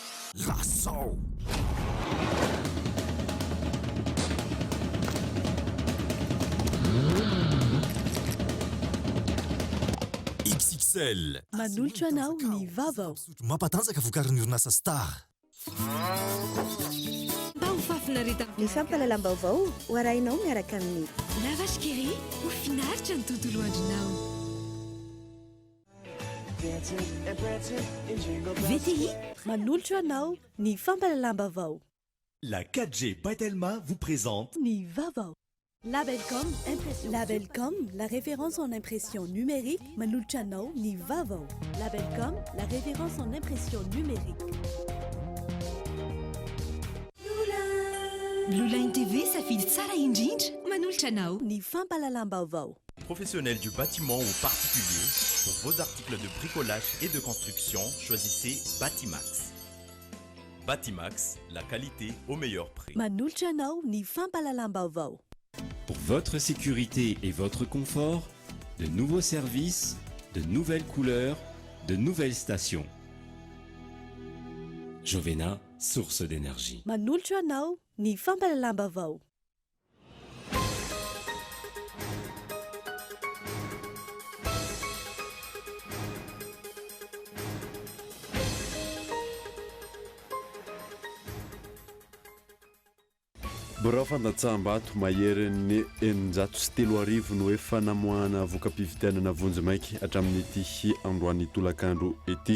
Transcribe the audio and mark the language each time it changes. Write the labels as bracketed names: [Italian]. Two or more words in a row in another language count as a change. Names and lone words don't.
[Malagasy] Laçou! XXL. Manolotra anao ny vavao. Mampatanjaka vokarin'ny orinasa Star. Ny fampalalam-baovao ho arahinao miaraka amin'ny La vache qui rit, ho finaritra ny tontolo andronao. VTI, manolotra anao ny fampalalam-baovao. [French] La 4G Patelma vous présente [Malagasy] Ny vavao. Labelcom, Labelcom, [French] la référence en impression numérique, [Malagasy] manolotra anao ny vavao. Labelcom, [French] la référence en impression numérique. [Malagasy] Blue Line TV safidy tsara indrindra, manolotra anao. Ny fampalalam-baovao. [French] Professionnels du bâtiment ou particulier, pour vos articles de bricolage et de construction, choisissez Batimax. Batimax, la qualité au meilleur prix. [Malagasy] Manolotra anao ny fampalalam-baovao. [French] Pour votre sécurité et votre confort, de nouveaux services, de nouvelles couleurs, de nouvelles stations. Jovena, source d'énergie. [Malagasy] Manolotra anao ny fampalalam-baovao. Birao fandatsaham-bato maherin'ny 903 no hoe fanamoahana voka-pividianana vonjimaiky hatramin'ity androany tolakandro ity.